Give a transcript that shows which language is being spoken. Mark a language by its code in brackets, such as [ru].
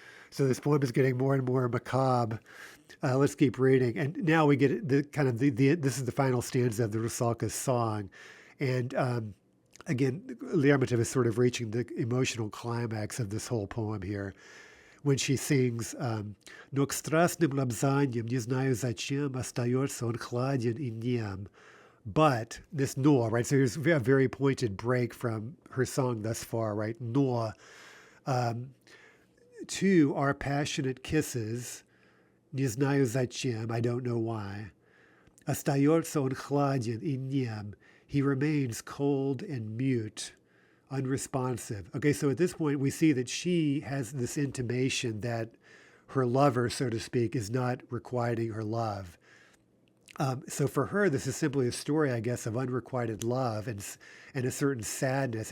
[en] So this poem is getting more and more macabre. Let's keep reading, and now we get this is the final stanza of the Rusalka's song, and again, Lermontov is sort of reaching the emotional climax of this whole poem here when she sings [ru] «Но к страстным лобзаньям, не знаю зачем, остается он хладен и нем». [en] But this «но», right? So here's a very pointed break from her song thus far, right? «Но». To our passionate kisses, [ru] не знаю зачем, [en] I don't know why. [ru] Остается он хладен и нем. [en] He remains cold and mute, unresponsive. Okay, so at this point, we see that she has this intimation that her lover, so to speak, is not requiting her love. So for her, this is simply a story, I guess, of unrequited love and a certain sadness.